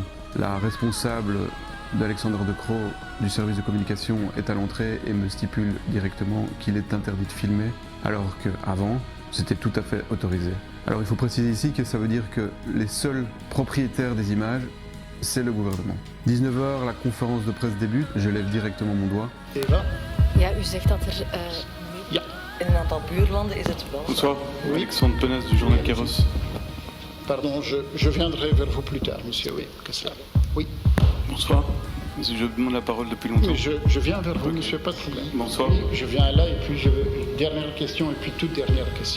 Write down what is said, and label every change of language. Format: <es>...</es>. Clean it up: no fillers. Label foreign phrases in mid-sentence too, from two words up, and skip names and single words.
<fr>La responsable d'Alexandre De Croo du service de communication est à l'entrée et me stipule directement qu'il est interdit de filmer, alors qu'avant, c'était tout à fait autorisé. Alors il faut préciser ici que ça veut dire que les seuls propriétaires des images, c'est le gouvernement. 19h, la conférence de presse débute, je lève directement mon doigt.</fr> <nl>Ja, u zegt dat ja. In een aantal buurlanden is het wel.</nl> <fr>Bonsoir, Alexandre Penas du journal Kairos. Pardon, je viendrai vers vous plus tard, monsieur, oui, que cela. Oui. Bonsoir, je demande la parole depuis longtemps. Je viens vers vous, monsieur, pas de problème. Bonsoir. Oui, je viens là et puis dernière question et puis toute dernière question.</fr>